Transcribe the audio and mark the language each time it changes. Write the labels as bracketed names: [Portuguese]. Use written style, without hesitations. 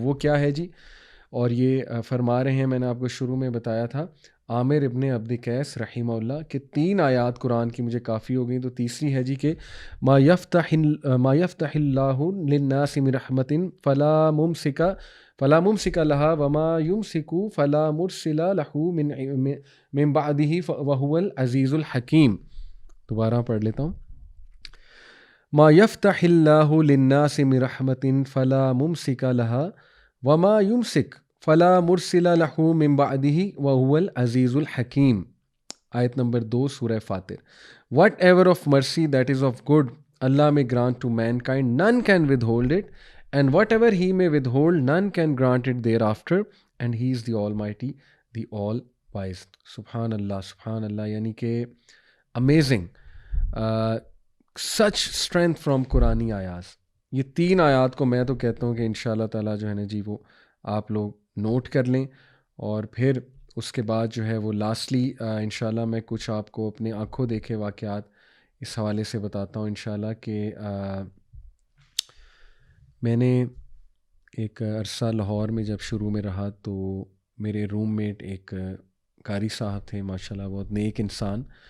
[Urdu] وہ کیا ہے جی؟ اور یہ فرما رہے ہیں، میں نے آپ کو شروع میں بتایا تھا، عامر ابن عبد قیس رحمہ اللہ کہ 3 آیات قرآن کی مجھے کافی ہو گئیں. تو تیسری ہے جی کہ [Arabic] ما یفتح اللہ للناس من رحمت فلا ممسک لہا وما یمسک فلا مرسل لہ من بعدہ وہو العزیز الحکیم. [Urdu] دوبارہ پڑھ لیتا ہوں، [Arabic] ما یفتح اللہ للناس من رحمت فلا ممسک لہا وما یمسک فلا مرسل لہ من بعدہ وہو العزیز الحکیم. [Urdu] آیت نمبر 2 سورہ فاطر. [English] Whatever of mercy that is of good Allah may grant to mankind, none can withhold it, and whatever he may withhold, none can grant it thereafter, and he is the Almighty, the All-Wise. [Urdu] سبحان اللہ، سبحان اللہ. یعنی کہ [English] amazing, such strength from [Urdu] قرآنی آیات. یہ 3 آیات کو میں تو کہتا ہوں کہ انشاءاللہ تعالیٰ جو ہے نا جی وہ آپ لوگ نوٹ کر لیں اور پھر اس کے بعد جو ہے وہ لاسٹلی انشاءاللہ میں کچھ آپ کو اپنے آنکھوں دیکھے واقعات اس حوالے سے بتاتا ہوں انشاءاللہ کہ میں نے ایک عرصہ لاہور میں جب شروع میں رہا تو میرے روم میٹ ایک قاری صاحب تھے ماشاءاللہ، بہت نیک انسان.